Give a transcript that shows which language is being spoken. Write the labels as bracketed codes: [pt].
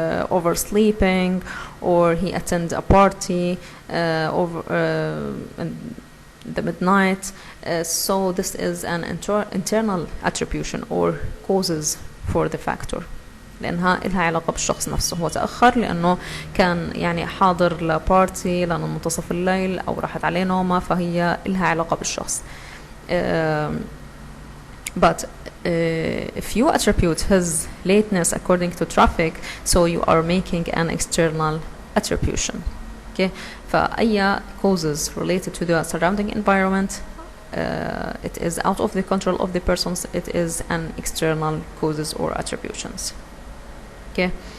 [en] oversleeping, or he attend a party over in the midnight, so this is an internal attribution or causes for the factor، [ar] لأنها إلها علاقة بالشخص نفسه. هو تأخر لأنه كان يعني حاضر لبارتي لأنه منتصف الليل أو راحت عليه نومة، فهي إلها علاقة بالشخص. [en] But if you attribute his lateness according to traffic, so you are making an external attribution. Okay, فأي causes related to the surrounding environment, it is out of the control of the persons, it is an external causes or attributions. Okay.